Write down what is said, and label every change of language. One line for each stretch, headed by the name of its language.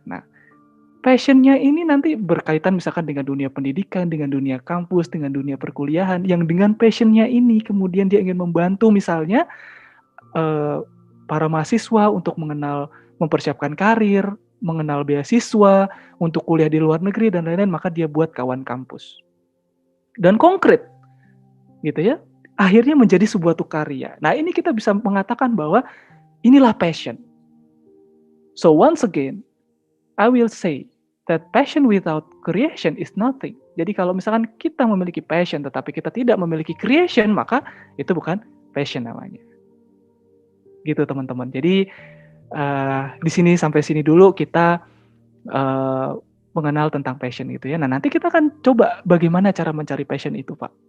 Indonesian: Nah, passionnya ini nanti berkaitan misalkan dengan dunia pendidikan, dengan dunia kampus, dengan dunia perkuliahan, yang dengan passionnya ini kemudian dia ingin membantu misalnya para mahasiswa untuk mempersiapkan karir, mengenal beasiswa, untuk kuliah di luar negeri dan lain-lain, maka dia buat Kawan Kampus. Dan konkret, gitu ya. Akhirnya menjadi sebuah karya. Nah, ini kita bisa mengatakan bahwa inilah passion.
English: So once again, I will say that passion without creation is nothing.
Indonesian: Jadi kalau misalkan kita memiliki passion tetapi kita tidak memiliki creation, maka itu bukan passion namanya. Gitu teman-teman. Jadi di sini sampai sini dulu kita mengenal tentang passion itu ya. Nah, nanti kita akan coba bagaimana cara mencari passion itu, Pak.